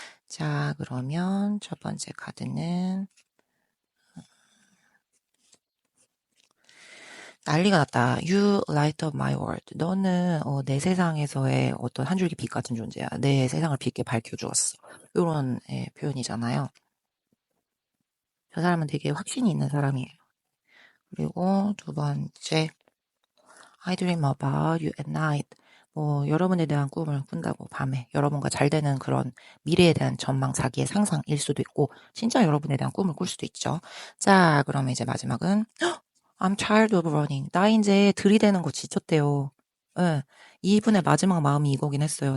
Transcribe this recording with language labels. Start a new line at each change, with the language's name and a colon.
Korean: 자, 그러면 첫 번째 카드는 난리가 났다.
English: You light up my world.
Korean: 너는 내 세상에서의 어떤 한 줄기 빛 같은 존재야. 내 세상을 빛게 밝혀주었어. 이런 표현이잖아요. 저 사람은 되게 확신이 있는 사람이에요. 그리고 두 번째,
English: I dream about you at night.
Korean: 뭐 여러분에 대한 꿈을 꾼다고, 밤에 여러분과 잘 되는 그런 미래에 대한 전망, 자기의 상상일 수도 있고 진짜 여러분에 대한 꿈을 꿀 수도 있죠. 자, 그러면 이제 마지막은
English: I'm tired of running.
Korean: 나 이제 들이대는 거 지쳤대요. 예. 이분의 마지막 마음이 이거긴 했어요.